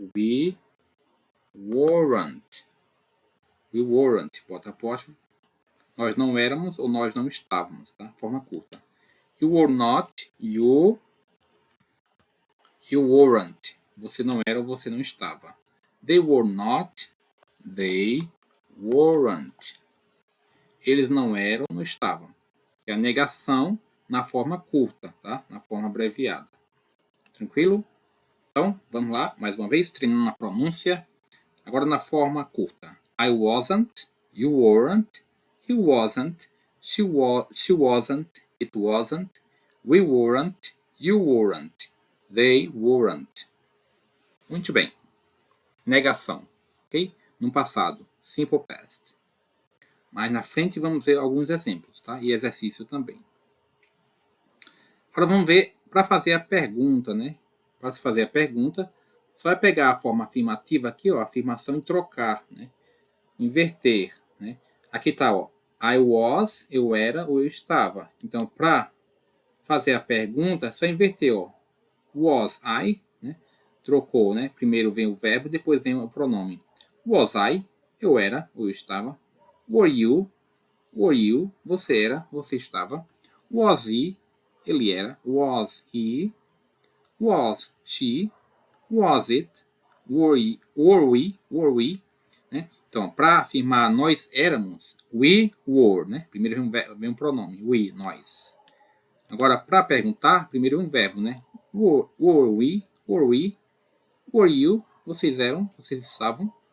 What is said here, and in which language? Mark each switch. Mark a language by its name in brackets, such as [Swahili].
[English] We weren't. We weren't. [Portuguese] Bota apóstrofo. Nós não éramos ou nós não estávamos, tá? Forma curta. [English] You were not, you weren't. [Portuguese] Você não era ou você não estava. [English] They were not, they weren't. [Portuguese] Eles não eram ou não estavam. É a negação na forma curta, tá? Na forma abreviada. Tranquilo? Então, vamos lá, mais uma vez, treinando na pronúncia. Agora na forma curta. [English] I wasn't, you weren't, he wasn't, she wasn't, it wasn't, we weren't, you weren't, they weren't. [Portuguese] Muito bem. Negação, ok? No passado, simple past. Mas na frente vamos ver alguns exemplos, tá? E exercício também. Agora vamos ver para fazer a pergunta, né? Para se fazer a pergunta, só é pegar a forma afirmativa aqui, ó, afirmação e trocar, né? Inverter, né? Aqui tá, ó. [English] I was, [Portuguese] eu era ou eu estava. Então, para fazer a pergunta, é só inverter, ó. [English] Was I, [Portuguese] né? Trocou, né? Primeiro vem o verbo, depois vem o pronome. [English] Was I? [Portuguese] eu era ou eu estava. [English] Were you, [Portuguese] você era, você estava. [English] Was he, [Portuguese] ele era. [English] Was he, was she, was it, were we, né? [Portuguese] Então, para afirmar nós éramos, [English] we were, [Portuguese] né? Primeiro vem um pronome, we, nós. Agora, para perguntar, primeiro vem um verbo, né? [English] Were we, were you, [Portuguese] vocês eram, vocês estavam.